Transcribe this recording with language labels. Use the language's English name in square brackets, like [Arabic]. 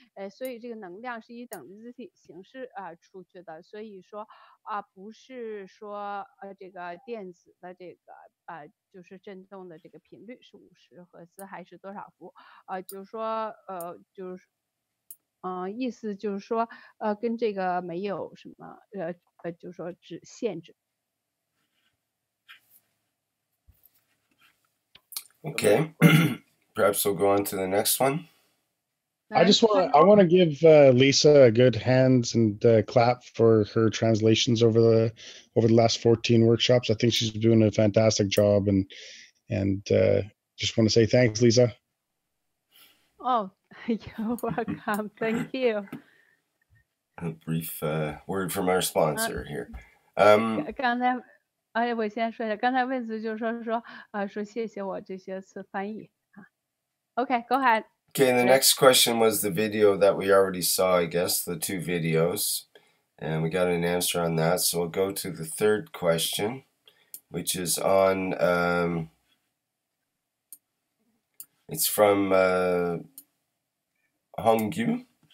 [Chinese] 所以这个能量是以等离子体形式出去的，所以说不是说这个电子的这个就是振动的这个频率是50赫兹还是多少伏就是说就是意思就是说跟这个没有什么就是说只限制。 [English] Okay, perhaps we'll go on to the next one. I want to give Lisa a good hand and clap for her translations over the last 14 workshops. I think she's doing a fantastic job, and just want to say thanks, Lisa. Oh, you're welcome. Thank you. A brief word from our sponsor here. [Chinese] 刚才，我先说一下，刚才魏子就说谢谢我这些次翻译啊。 [English] Okay, go ahead. Okay, the next question was the video that we already saw, I guess, the 2 videos. And we got an answer on that. So we'll go to the third question, which is on, it's from Hongyu.